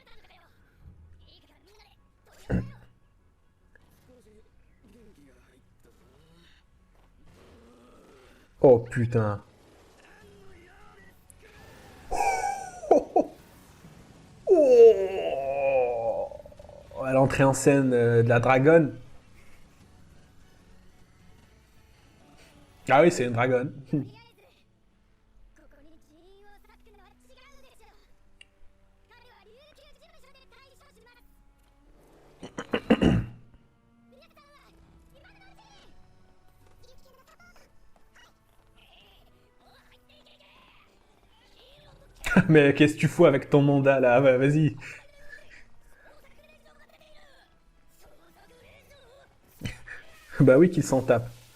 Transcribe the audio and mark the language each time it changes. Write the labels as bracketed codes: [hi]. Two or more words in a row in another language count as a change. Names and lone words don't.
[fr] Oh, putain. Oh, l'entrée en scène de la dragonne. Ah oui, c'est une dragonne. [ja] とりあえずここに人員を割くのは違うでしょう。彼は琉球事務所で対処します。皆さんは今のうちに有機系のサポート。 [fr] Mais qu'est-ce que tu fous avec ton mandat, là? Ouais, vas-y. Bah oui, qu'il s'en tape.